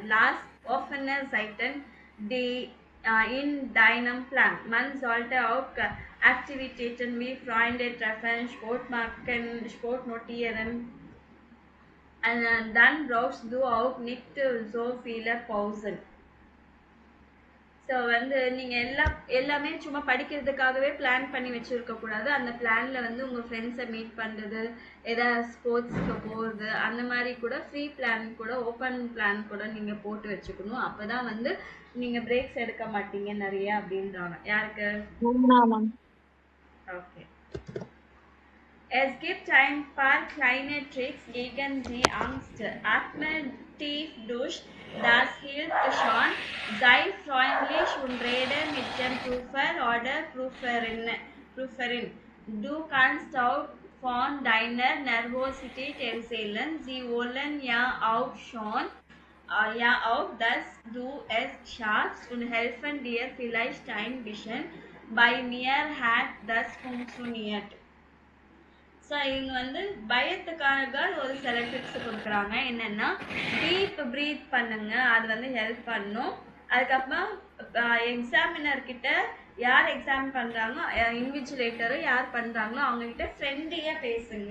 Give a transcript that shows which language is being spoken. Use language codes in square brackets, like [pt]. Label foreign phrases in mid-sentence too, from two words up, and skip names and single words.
[de] Lass offene Seiten die in deinem Plan. Man sollte auch Aktivitäten wie Freunde treffen, Sport machen, Sport notieren. Und dann brauchst du auch nicht so viele Pausen. [ta] ஸோ வந்து நீங்கள் எல்லாமே சும்மா படிக்கிறதுக்காகவே பிளான் பண்ணி வச்சுருக்கக்கூடாது. அந்த பிளானில் வந்து உங்கள் ஃப்ரெண்ட்ஸை மீட் பண்ணுறது, ஏதாவது ஸ்போர்ட்ஸுக்கு போகிறது, அந்த மாதிரி கூட [en] free plan [ta] கூட [en] open plan [ta] கூட நீங்கள் போட்டு வச்சுக்கணும். அப்போ தான் வந்து நீங்கள் பிரேக்ஸ் எடுக்க மாட்டீங்க நிறைய அப்படின்றாங்க. யாருக்கு? ஓகே. Es gibt ein paar kleine Tricks gegen die Angst. Atme tief durch, das hilft schon. Sei freundlich und rede mit dem Prüfer oder Prüferin. Du kannst auch von deiner Nervosität erzählen. Sie wollen ja auch dass du es schaffst und helfen dir vielleicht ein bisschen. Bei mir hat das funktioniert. ஸோ இவங்க வந்து பயத்துக்காக ஒரு சில டிப்ஸ் கொடுக்குறாங்க. என்னென்னா [en] deep breath [ta] பண்ணுங்க, அது வந்து ஹெல்ப் பண்ணும். அதுக்கப்புறம் எக்ஸாமினர்கிட்ட யார் எக்ஸாம் பண்ணுறாங்களோ, இன்விஜிலேட்டரும் யார் பண்ணுறாங்களோ அவங்கக்கிட்ட ஃப்ரெண்ட்லியாக பேசுங்க.